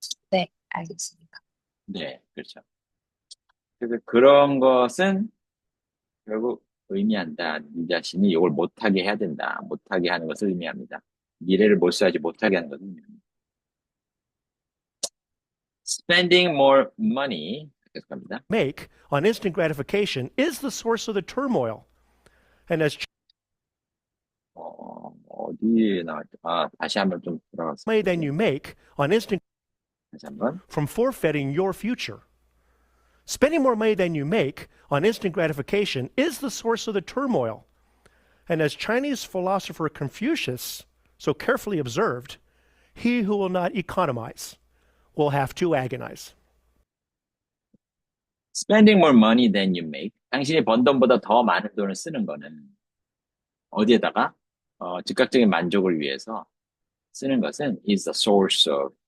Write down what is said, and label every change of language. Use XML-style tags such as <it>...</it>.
<ko>네, 알겠습니다. 네, 그렇죠. 그래서 그런 것은 결국 의미한다. 네 자신이 이걸 못하게 해야 된다. 못하게 하는 것을 의미합니다. 미래를 몰수하지 못하게 하는 것을 의미합니다.</ko> <en>Spending more money</en> <ko>계속합니다.</ko> <en>make on instant gratification is the source of the turmoil. And as</en> <ko>어디에 나왔죠? 다시 한번 좀 돌아가서.</ko> <en>money than you make on instant</en> <ko>다시 한번.</ko> <en>from forfeiting your future. Spending more money than you make on instant gratification is the source of the turmoil. And as Chinese philosopher Confucius so carefully observed, he who will not economize will have to agonize. Spending more money than you make.</en> <ko>당신이 번 돈보다 더 많은 돈을 쓰는 거는 어디에다가 즉각적인 만족을 위해서 쓰는 것은</ko> <en>is the source of.</en>